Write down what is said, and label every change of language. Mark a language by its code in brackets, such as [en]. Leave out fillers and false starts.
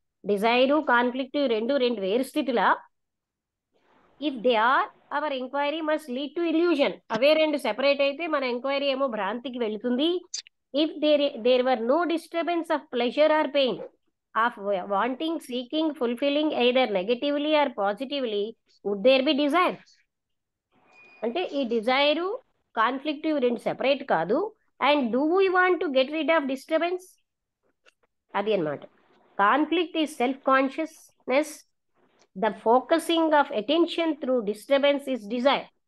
[te] Dzire conflict రెండు వేరు స్థితిలా? [en] If they are, our enquiry must lead to illusion. [te] అవే రెండు separate అయితే మన ఎంక్వైరీ ఏమో భ్రాంతికి వెళుతుంది. [en] If there were no disturbance of pleasure or pain, of wanting, seeking, fulfilling either negatively or positively, would there be desire? [te] అంటే ఈ Dzire conflict రెండు separate కాదు. [en] And do we want to get rid of disturbance? [te] అది అన్నమాట. [en] Conflict is self consciousness, the focusing of attention through disturbance is desire.